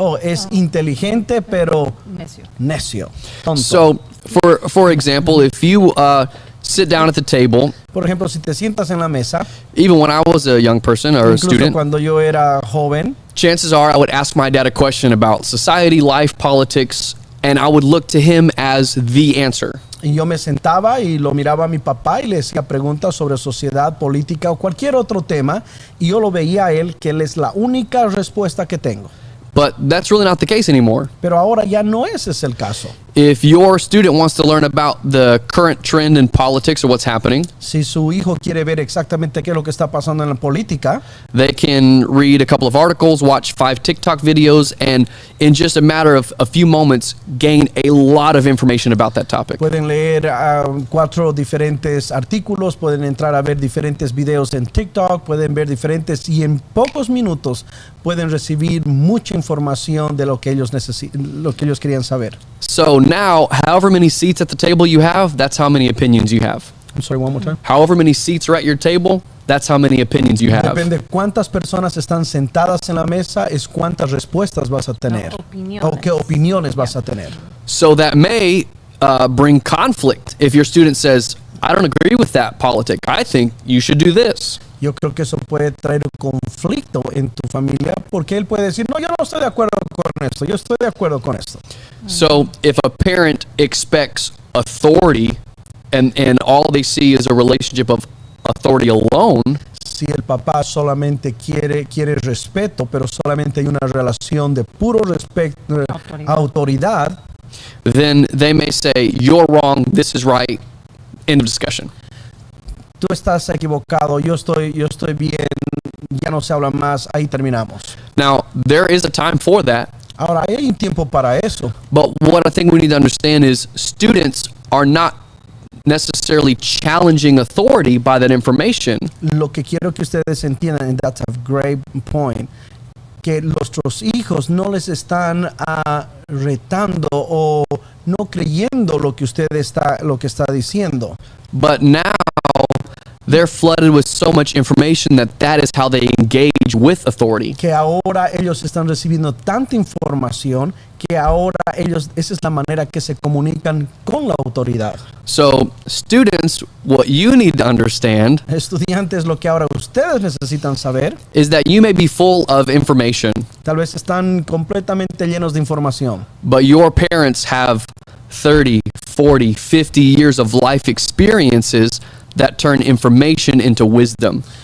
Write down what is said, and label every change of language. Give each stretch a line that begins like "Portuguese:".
Spanish: Es inteligente pero necio. Tonto.
English: So for example, if you sit down at the table.
Spanish: Por ejemplo, si te sientas en la mesa.
English: Even when I was a young person or a student.
Spanish: Cuando yo era joven.
English: Chances are I would ask my dad a question about society, life, politics, and I would look to him as the answer.
Spanish: Y yo me sentaba y lo miraba a mi papá y le hacía preguntas sobre sociedad, política o cualquier otro tema, y yo lo veía a él que él es la única respuesta que tengo.
English: But that's really not the case anymore.
Spanish: Pero ahora ya no ese es el caso.
English: If your student wants to learn about the current trend in politics or what's happening,
Spanish: si su hijo quiere ver exactamente qué es lo que está pasando en la política,
English: they can read a couple of articles, watch 5 TikTok videos, and in just a matter of a few moments gain a lot of information about that topic.
Spanish: Pueden leer 4 diferentes artículos, pueden entrar a ver diferentes videos en TikTok, pueden ver diferentes, y en pocos minutos pueden recibir mucha información de lo que ellos querían saber.
English: So now, however many seats at the table you have, that's how many opinions you have. I'm sorry, one more time. However many seats are at your table, that's how many opinions you have.
Spanish: Depende cuántas personas están sentadas en la mesa, es cuántas respuestas vas a tener. O qué opiniones vas a tener.
English: So that may bring conflict if your student says, I don't agree with that politic. I think you should do this.
Spanish: Yo creo que eso puede traer conflicto en tu familia, porque él puede decir, no, yo no estoy de acuerdo con esto, yo estoy de acuerdo con esto.
English: So if a parent expects authority and all they see is a relationship of authority alone,
Spanish: si el papá solamente quiere respeto, pero solamente hay una relación de puro respeto, autoridad,
English: then they may say, you're wrong, this is right, end of discussion.
Spanish: Tú estás equivocado, yo estoy bien, ya no se habla más, ahí terminamos.
English: Now, there is a time for that.
Spanish: Ahora, hay un tiempo para eso.
English: But what I think we need to understand is students are not necessarily challenging authority by that information.
Spanish: Lo que quiero que ustedes entiendan,
English: and that's a great point,
Spanish: que nuestros hijos no les están retando o no creyendo lo que está diciendo.
English: But now they're flooded with so much information that is how they engage with authority.
Spanish: Que ahora ellos están recibiendo tanta información que ahora esa es la manera que se comunican con la autoridad.
English: So, students, what you need to understand
Spanish: Estudiantes, lo que ahora ustedes necesitan saber
English: is that you may be full of information,
Spanish: tal vez están completamente llenos de información,
English: but your parents have 30, 40, 50 years of life experiences that turn information into wisdom.